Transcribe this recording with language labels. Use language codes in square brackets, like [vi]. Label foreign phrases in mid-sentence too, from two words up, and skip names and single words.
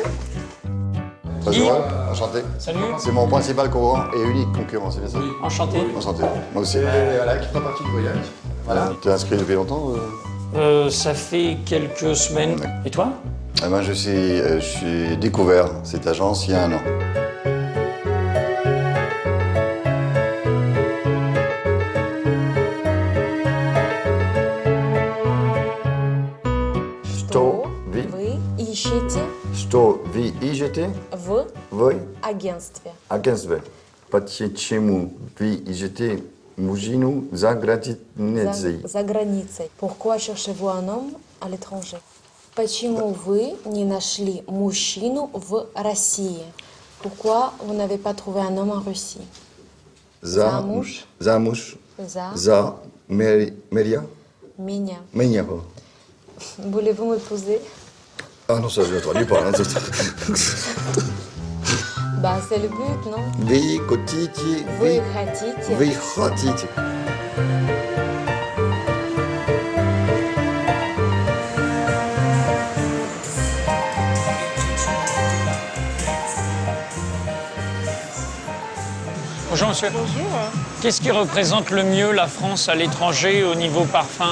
[fr] Très heureux, enchanté. Salut. C'est mon principal courant et unique concurrent, c'est bien ça? Enchanté. Enchanté. Moi aussi. Voilà, qui fera partie du voyage. Voilà. T'es inscrit depuis longtemps? Ça fait quelques semaines. Et toi? Moi, je suis découvert cette agence il y a 1 an. [ru] Что Вы ищете вы ищете в в агентстве. агентстве? Почему вы ищете мужчину за границей? За границей. [fr] Pourquoi cherchez-vous un homme à l'étranger? [ru] Почему вы не нашли мужчину в России? [fr] Pourquoi vous n'avez pas trouvé un homme en Russie? [ru] Замуж. Замуж. За За Мерия? меня. Меня. [fr] Voulez-vous m'épouser? Ah non, ça je ne traduis pas. Hein. Bah, c'est le but, non? [ru] Вы хотите, Вы хотите? вы хотите. [fr] Bonjour, monsieur. Bonjour. Qu'est-ce qui représente le mieux la France à l'étranger au niveau parfum